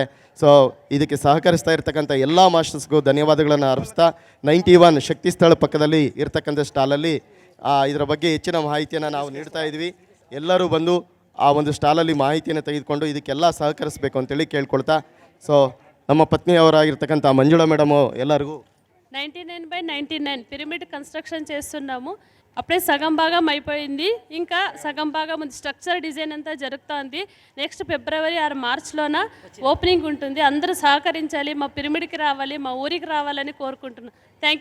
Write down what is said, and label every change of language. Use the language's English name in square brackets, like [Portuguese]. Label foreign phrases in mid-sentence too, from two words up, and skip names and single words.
[Kannada] ಸೊ ಇದಕ್ಕೆ ಸಹಕರಿಸ್ತಾ ಇರ್ತಕ್ಕಂಥ ಎಲ್ಲ ಮಾಸ್ಟರ್ಸ್ಗೂ ಧನ್ಯವಾದಗಳನ್ನು ಅರ್ಪಿಸ್ತಾ 91 ಶಕ್ತಿ ಸ್ಥಳ ಪಕ್ಕದಲ್ಲಿ ಇರ್ತಕ್ಕಂಥ ಸ್ಟಾಲಲ್ಲಿ ಇದರ ಬಗ್ಗೆ ಹೆಚ್ಚಿನ ಮಾಹಿತಿಯನ್ನು ನಾವು ನೀಡ್ತಾ ಇದ್ವಿ. ಎಲ್ಲರೂ ಬಂದು ಆ ಒಂದು ಸ್ಟಾಲಲ್ಲಿ ಮಾಹಿತಿಯನ್ನು ತೆಗೆದುಕೊಂಡು ಇದಕ್ಕೆಲ್ಲ ಸಹಕರಿಸಬೇಕು ಅಂತೇಳಿ ಕೇಳ್ಕೊಳ್ತಾ ಸೊ ನಮ್ಮ ಪತ್ನಿಯವರಾಗಿರ್ತಕ್ಕಂಥ ಮಂಜುಳಾ ಮೇಡಮು ಎಲ್ಲರಿಗೂ [Telugu] 99/99 [English] pyramid construction [Telugu] చేస్తున్నాము. అప్పుడే సగం భాగం అయిపోయింది. ఇంకా సగం భాగం [English] structure design [Telugu] అంతా జరుగుతుంది. [English] next February or [Telugu] మార్చ్లోన ఓపెనింగ్ ఉంటుంది. అందరూ సహకరించాలి, మా పిరమిడ్కి రావాలి, మా ఊరికి రావాలని కోరుకుంటున్నాను.